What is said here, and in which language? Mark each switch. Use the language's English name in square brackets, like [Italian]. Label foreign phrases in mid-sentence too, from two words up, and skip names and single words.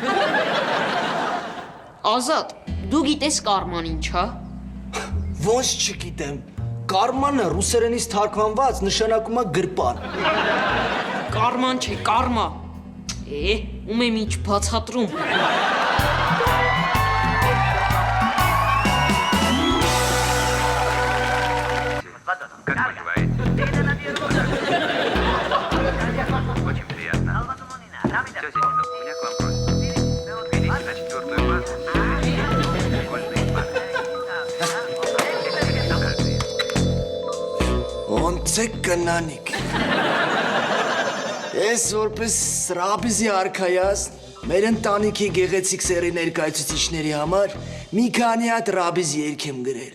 [Armenian] Ազատ, դու գիտես կարման ինչ, հա։ ոնց չգիտեմ, կարմանը ռուսերենից թարգմանված նշանակում է գրպան։ Կարման չէ, կարմա։ Ում եմ ինչ բացատրում։ [Russian] Как поживаете? Очень приятно. Тетя Нина, у меня к вам просьба. Идите на 4-ю базу. Школьные пары. [Armenian] Ոնց է կնանիք։ Ես որպես Ռաբիզի արքայած մեր ընտանիքի գեղեցիկ սերի ներկայացուցիչների համար մի քանի հատ Ռաբիզ երգ եմ գրել։